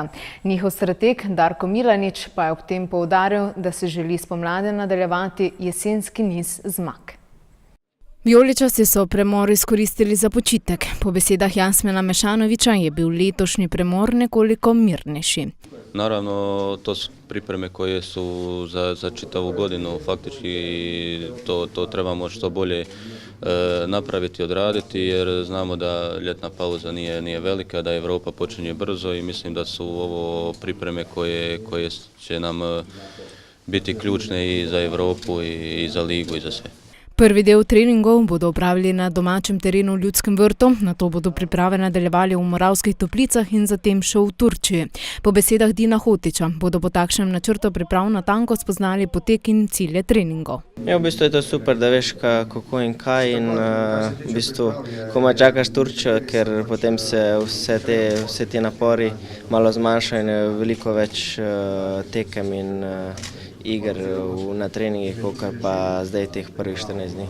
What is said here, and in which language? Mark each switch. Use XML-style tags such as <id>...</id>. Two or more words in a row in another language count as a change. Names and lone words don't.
<sl>Njihov strateg Darko Milanič pa je ob tem poudaril, da se želi spomladi nadaljevati jesenski niz zmag. Vijoličasti so premor izkoristili za počitek. Po besedah Jasmina Mešanovića je bil letošnji premor nekoliko mirnejši.</sl> <hr>Naravno, to su pripreme koje su za čitavu godinu, faktički to trebamo što bolje napraviti, odraditi, jer znamo da ljetna pauza nije velika, da Europa počinje brzo i mislim da su ovo pripreme koje će nam biti ključne i za Europu i za ligu i za sve.</hr> <sl>Prvi del treningov bodo opravili na domačem terenu v Ljudskem vrtu, nato bodo priprave nadaljevali v Moravskih Toplicah in zatem še v Turčiji. Po besedah Dina Hotića bodo po takšnem načrtu priprav natanko spoznali potek in cilje treningov. Ja, v bistvu je to super, da veš kako in kaj in v bistvu komaj čakaš Turčijo, ker potem se vse ti napori malo zmanjšajo in je veliko več tekem in iger na treningih, kot pa zdaj teh prvih 14 dni.</sl>